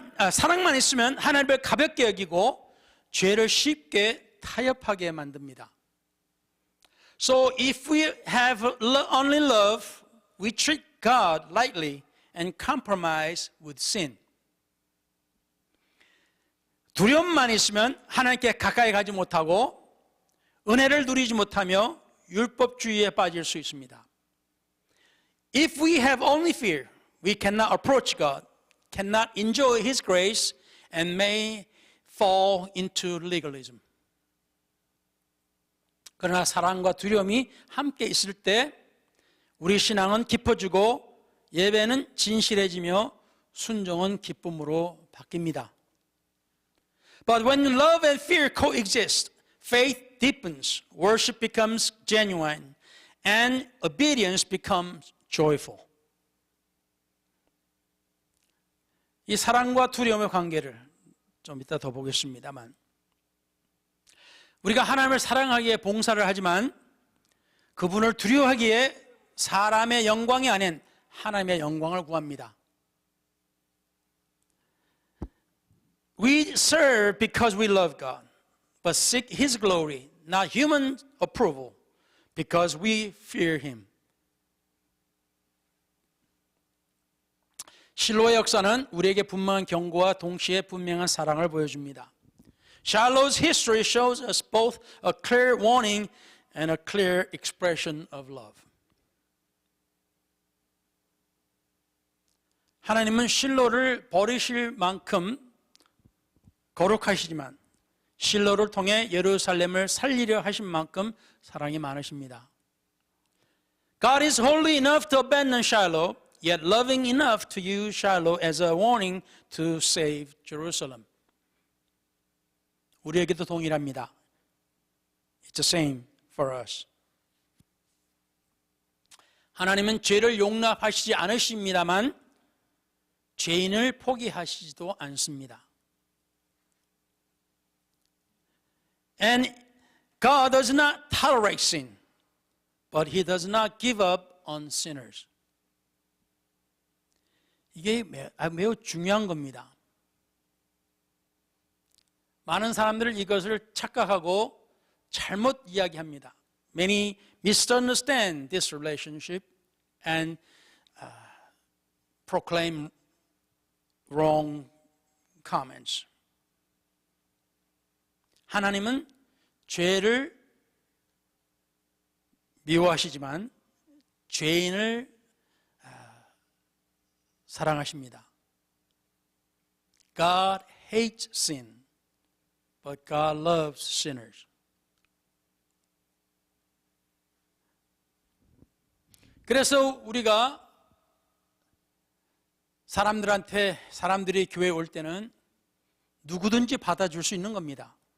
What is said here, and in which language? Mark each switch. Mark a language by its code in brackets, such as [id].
[ko] 사랑만 있으면 하나님을 가볍게 여기고 죄를 쉽게 타협하게 만듭니다. [en] So if we have only love, we treat God lightly and compromise with sin. [ko] 두려움만 있으면 하나님께 가까이 가지 못하고 은혜를 누리지 못하며 율법주의에 빠질 수 있습니다. [en] If we have only fear, we cannot approach God, cannot enjoy His grace, and may fall into legalism. [ko] 그러나 사랑과 두려움이 함께 있을 때 우리 신앙은 깊어지고 예배는 진실해지며 순종은 기쁨으로 바뀝니다. [en] But when love and fear coexist, faith deepens, worship becomes genuine, and obedience becomes joyful. [ko] 이 사랑과 두려움의 관계를 좀 이따 더 보겠습니다만, 우리가 하나님을 사랑하기에 봉사를 하지만 그분을 두려워하기에 사람의 영광이 아닌 하나님의 영광을 구합니다. [en] We serve because we love God, but seek His glory, not human approval, because we fear Him. [ko] 실로의 역사는 우리에게 분명한 경고와 동시에 분명한 사랑을 보여줍니다. [en] Shiloh's history shows us both a clear warning and a clear expression of love. [ko] 하나님은 실로를 버리실 만큼 거룩하시지만 실로를 통해 예루살렘을 살리려 하신 만큼 사랑이 많으십니다. [en] God is holy enough to abandon Shiloh, yet loving enough to use Shiloh as a warning to save Jerusalem. [ko] 우리에게도 동일합니다. [en] It's the same for us. [ko] 하나님은 죄를 용납하시지 않으십니다만 죄인을 포기하시지도 않습니다. [en] And God does not tolerate sin, but He does not give up on sinners. [ko] 이게 매우 중요한 겁니다. 많은 사람들은 이것을 착각하고 잘못 이야기합니다. [en] Many misunderstand this relationship and proclaim wrong comments. [ko] 하나님은 죄를 미워하시지만 죄인을 사랑하십니다. [en] God hates sin, but God loves sinners. [ko] 그래서 우리가 사람들이 교회에 올 때는 누구든지 받아줄 수 있는 겁니다.